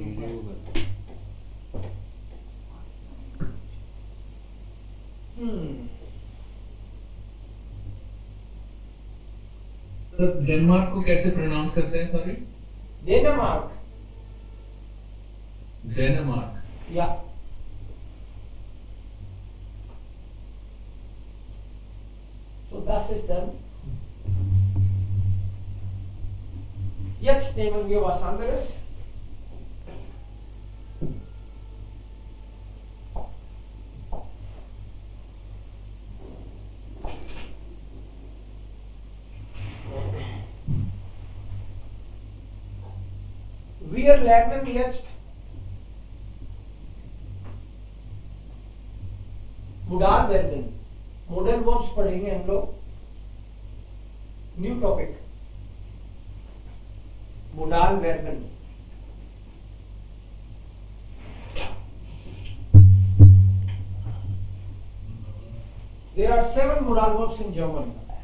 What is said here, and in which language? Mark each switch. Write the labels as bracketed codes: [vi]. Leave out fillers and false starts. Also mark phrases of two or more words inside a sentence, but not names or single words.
[hi] तो डेनमार्क को कैसे प्रोनाउंस करते हैं? सॉरी, [de] डेनमार्क. या so das ist dann. Jetzt nehmen wir was anderes. Wir lernen jetzt modal verben. [en] modal verbs [hi] पढ़ेंगे हम लोग. [en] new topic, [de] modal verben. [en] There are 7 modal verbs in German.